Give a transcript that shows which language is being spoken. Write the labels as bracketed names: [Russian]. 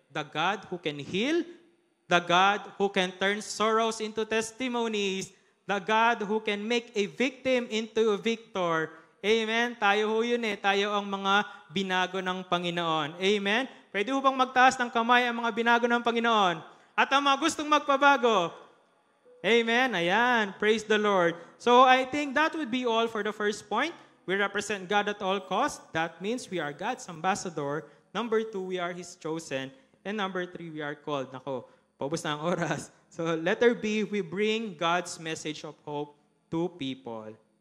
[English] The God who can heal, the God who can turn sorrows into testimonies, The God who can make a victim into a victor. Amen? [Filipino] Tayo ho yun Tayo ang mga binago ng Panginoon. Amen? Pwede ho bang magtaas ng kamay ang mga binago ng Panginoon? At ang mga gustong magpabago? [English] Amen? Ayan. Praise the Lord. So I think that would be all for the first point. We represent God at all costs. That means we are God's ambassador. Number 2, we are His chosen. And number 3, we are called. [Filipino] Nako, paubos na ang oras. [English] So letter B, we bring God's message of hope to people.